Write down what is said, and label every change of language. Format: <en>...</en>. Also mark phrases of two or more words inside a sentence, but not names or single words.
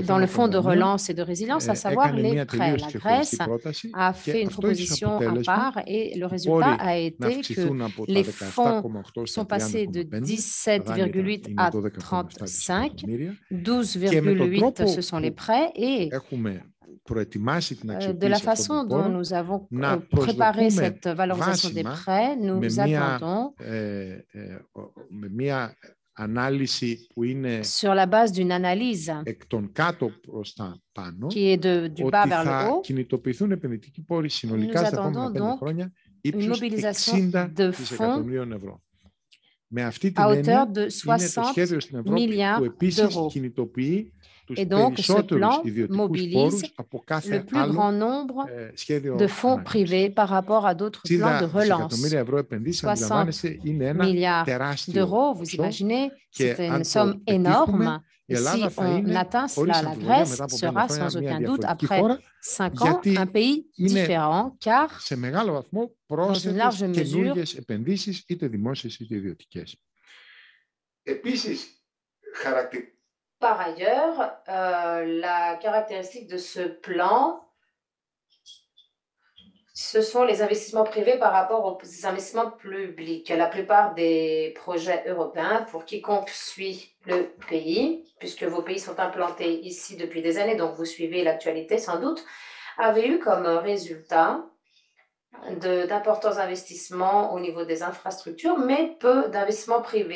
<fr>dans le</fr> <el>θέμα</el> <fr>fonds</fr> <el>των</el> <fr>de</fr> <el>δανείων,</el> <fr>relance et de résilience, à savoir</fr> <el>έκανε</el> <fr>les</fr> <el>μια</el> <fr>prêts.</fr> <el>τελείως</el> <fr>La</fr> <el>ξεχωριστή</el> <fr>Grèce</fr> <el>πρόταση</el> <fr>a</fr> <el>και</el> <fr>fait une</fr> <el>αυτό έχει ως</el> <fr>proposition à</fr> <el>αποτέλεσμα</el> <fr>part et le</fr> <el>οι</el> <fr>résultat</fr> <el>πόροι</el> <fr>a</fr> <el>να</el> <fr>été que</fr> <el>αυξηθούν από τα</el> <fr>les fonds</fr> <el>17,8 στα</el> <fr>sont passés de</fr> <el>30,5, τα δάνεια</el> <fr>17,8</fr> <el>είναι</el> <fr>à</fr> <el>12,7</el> <fr>35,</fr> <el>δισεκατομμύρια</el> <fr>12,8 ce sont les prêts et</fr> <el>έχουμε προετοιμάσει την</el> <fr>de la</fr> <el>αξιοποίηση αυτών</el> <fr>façon</fr> <el>των</el> <fr>dont</fr> <el>πόρων</el> <fr>nous avons</fr> <el>να</el> <fr>préparé</fr> <el>προσδοκούμε</el> <fr>cette valorisation des</fr> <el>βάσιμα</el> <fr>prêts, nous</fr> <el>με μια</el> <fr>attendons</fr> <el>με μια ανάλυση που είναι</el> <fr>sur la base d'une analyse</fr> <el>εκ των κάτω προς τα πάνω,</el> <fr>qui est du bas</fr> <el>ότι</el> <fr>vers le</fr> <el>θα</el> <fr>haut,</fr> <el>κινητοποιηθούν επενδυτικοί πόροι συνολικά</el> <fr>nous</fr> <el>στα επόμενα</el> <fr>attendons</fr> <el>5</el> <fr>donc</fr> <el>χρόνια</el> <fr>une</fr> <el>ύψους</el> <fr>mobilisation</fr> <el>60</el> <fr>de fonds</fr> <el>δισεκατομμυρίων ευρώ. Με αυτή</el> <fr>à</fr> <el>την</el> <fr>hauteur</fr> <el>έννοια</el> <fr>de</fr> <el>είναι το</el> <fr>60</fr> <el>σχέδιο στην Ευρώπη που</el> <fr>milliards</fr> <el>επίσης</el> <fr>d'euros.</fr> <el>κινητοποιεί τους</el> <fr>Et donc, ce</fr> <el>περισσότερους</el> <fr>plan</fr> <el>ιδιωτικούς</el> <fr>mobilise</fr> <el>πόρους από</el> <fr>le</fr> <el>κάθε</el> <fr>plus</fr> <el>άλλο</el> <fr>grand nombre</fr> <el>σχέδιο</el> <fr>de fonds privés par rapport à d'autres plans de</fr> <el>60</el> <fr>relance.</fr> <el>δισεκατομμύρια ευρώ επενδύσεις,</el> <fr>60</fr> <el>αντιλαμβάνεστε, είναι ένα</el> <fr>milliards</fr> <el>τεράστιο</el> <fr>d'euros, vous</fr> <el>ποσό</el> <fr>imaginez,</fr> <el>και</el> <fr>c'est une</fr> <el>αν</el> <fr>somme</fr> <el>το πετύχουμε,</el> <fr>énorme.</fr> <el>η</el> <fr>Et</fr> <el>Ελλάδα</el> <fr>si</fr> <el>θα</el> <fr>on</fr> <el>είναι</el> <fr>atteint</fr> <el>χωρίς</el> <fr>cela, la</fr> <el>αμφιβολία</el> <fr>Grèce</fr> <el>μετά από 5</el> <fr>sera</fr> <el>χρόνια</el> <fr>sans</fr> <el>μια</el> <fr>aucun doute</fr> <el>διαφορετική</el> <fr>après</fr> <el>χώρα,</el> <fr>5 ans</fr> <el>γιατί</el> <fr>un pays</fr> <el>είναι</el> <fr>différent, car</fr> <el>σε μεγάλο βαθμό</el> <fr>dans une</fr> <el>πρόσθετες</el> <fr>large mesure,</fr> <el>καινούργιες επενδύσεις, είτε δημόσιες είτε ιδιωτικές. Επίσης,</el> <fr>par ailleurs, la caractéristique de ce plan, ce sont les investissements privés par rapport aux investissements publics. La plupart des projets européens, pour quiconque suit le pays, puisque vos pays sont implantés ici depuis des années, donc vous suivez l'actualité sans doute, avaient eu comme résultat d'importants investissements au niveau des infrastructures, mais peu d'investissements privés.</fr>